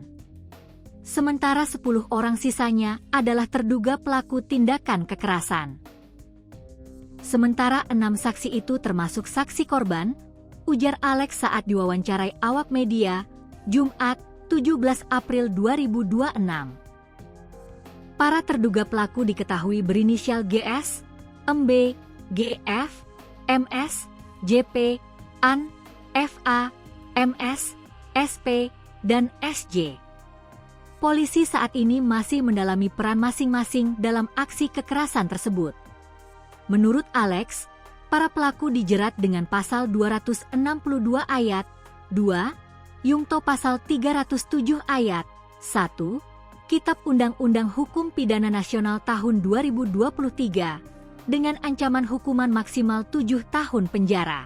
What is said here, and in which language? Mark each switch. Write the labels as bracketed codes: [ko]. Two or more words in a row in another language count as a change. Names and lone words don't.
[id] Sementara 10 orang sisanya adalah terduga pelaku tindakan kekerasan. Sementara 6 saksi itu termasuk saksi korban, ujar Alex saat diwawancarai awak media, Jumat, 17 April 2026. Para terduga pelaku diketahui berinisial GS, MB, GF, MS, JP, AN, FA, MS, SP, dan SJ. Polisi saat ini masih mendalami peran masing-masing dalam aksi kekerasan tersebut. Menurut Alex, para pelaku dijerat dengan pasal 262 ayat 2, Yungto pasal 307 ayat 1, Kitab Undang-Undang Hukum Pidana Nasional tahun 2023, dengan ancaman hukuman maksimal 7 tahun penjara.